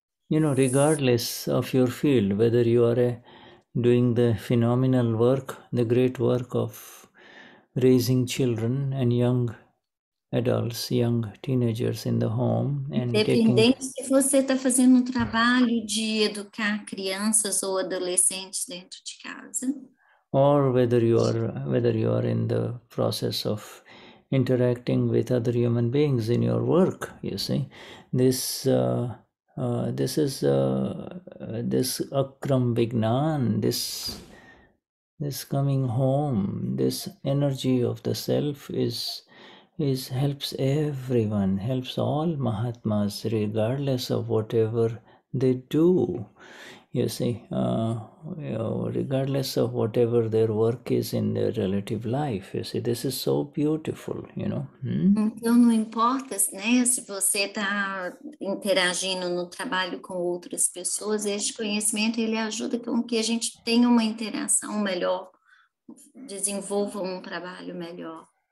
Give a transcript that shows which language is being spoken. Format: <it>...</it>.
<en>And regardless of your field, whether you are doing the phenomenal work, the great work of raising children and young adults, young teenagers in the home, and</en> <pt>independente se você está fazendo um trabalho de educar crianças ou adolescentes dentro de casa,</pt> <en>or whether you are in the process of interacting with other human beings in your work, you see, this is this Akram Vignan, this coming home, this energy of the self helps everyone, helps all Mahatmas, regardless of whatever they do, you see, regardless of whatever their work is in their relative life, you see, this is so beautiful,</en> <pt>Então, não importa, né, se você está interagindo no trabalho com outras pessoas, este conhecimento, ele ajuda com que a gente tenha uma interação melhor, desenvolva um trabalho melhor.</pt>